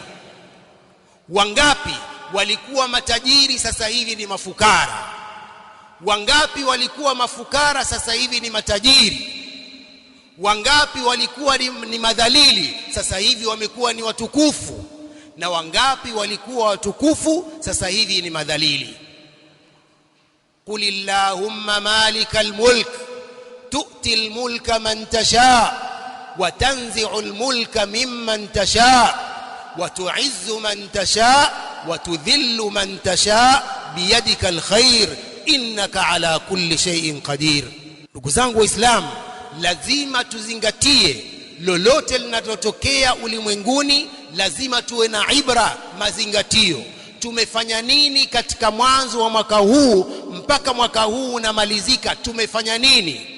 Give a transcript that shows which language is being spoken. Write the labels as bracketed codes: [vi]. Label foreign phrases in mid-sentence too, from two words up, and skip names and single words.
[sw] Wangapi walikuwa matajiri, sasa hivi ni mafukara? Wangapi walikuwa mafukara, sasa hivi ni matajiri? Wangapi walikuwa ni madhalili, sasa hivi wamekuwa ni watukufu? Na wangapi walikuwa watukufu, sasa hivi ni madhalili? [ar] قل اللهم مالك الملك تؤتي الملك من تشاء وتنزع الملك ممن تشاء وتعز من تشاء وتذل من تشاء بيدك الخير إنك على كل شيء قدير. [sw] Ndugu zangu Waislamu, lazima tuzingatie lolote linalotokea ulimwenguni, lazima tuwe na ibra, mazingatio. Tumefanya nini katika mwanzo wa mwaka huu mpaka mwaka huu unamalizika? Tumefanya nini?